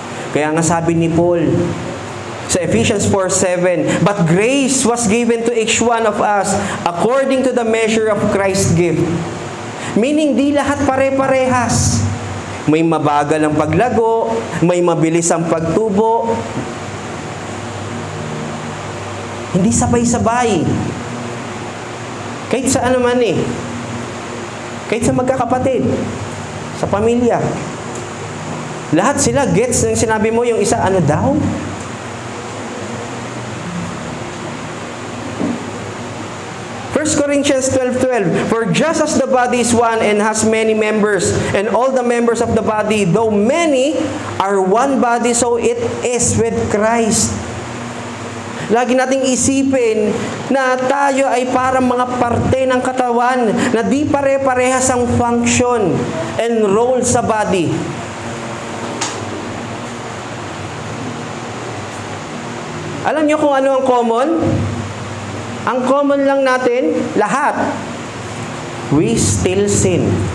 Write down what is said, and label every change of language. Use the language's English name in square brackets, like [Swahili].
[Filipino] Kaya nga sabi ni Paul sa [English] Ephesians 4:7, "But grace was given to each one of us according to the measure of Christ's gift." [Filipino] Meaning, di lahat pare-parehas. May mabagal ang paglago, may mabilis ang pagtubo. Hindi sabay-sabay. Kahit saan naman eh. Kahit sa magkakapatid, sa pamilya. Lahat sila gets ng sinabi mo, yung isa ano daw? [English] 1 Corinthians 12:12, "For just as the body is one and has many members, and all the members of the body, though many, are one body, so it is with Christ." [Filipino] Lagi nating isipin na tayo ay parang mga parte ng katawan na di pare-parehas ang [English] function and role [Filipino] sa body. Alam niyo kung ano ang common? Ang common lang natin, lahat, [English] we still sin.